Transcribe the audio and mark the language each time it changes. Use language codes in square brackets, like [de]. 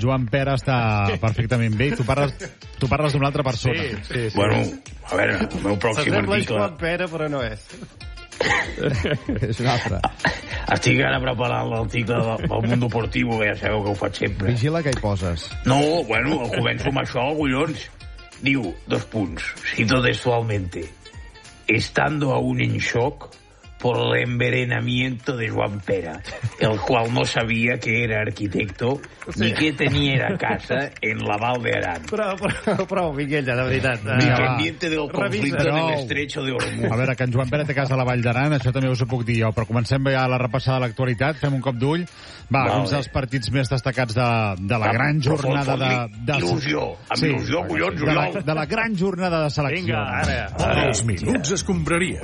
[ca] Joan Pera està perfectament bé i tu parles d'una altra persona. Sí. Bueno, a veure, el meu pròxim article... S'assembla Joan Pera, però no és. És un altre. Estic ara preparant l'article del Mundo Deportivo, que ja sabeu que ho faig sempre. Vigila que hi poses. No, bueno, començo amb això, collons. Diu, dos punts, [es] cito textualmente, estando aún en shock por el envenenamiento de Joan Pera, el cual no sabía que era arquitecto ni que tenía casa en la Val de Aran. [ca] Prou, Miguella, de veritat. [es] Ni pendiente del conflicto en el estrecho de Ormuz. [ca] A veure, que en Joan Pera té casa a la Vall d'Aran, això també us ho puc dir jo, però comencem ja la repassada de l'actualitat, fem un cop d'ull. Va, uns dels partits més destacats de la gran jornada de... Il·lusió, amb il·lusió, collons, Oriol. De la gran jornada de selecció. Vinga, ara. Els minuts escombraria.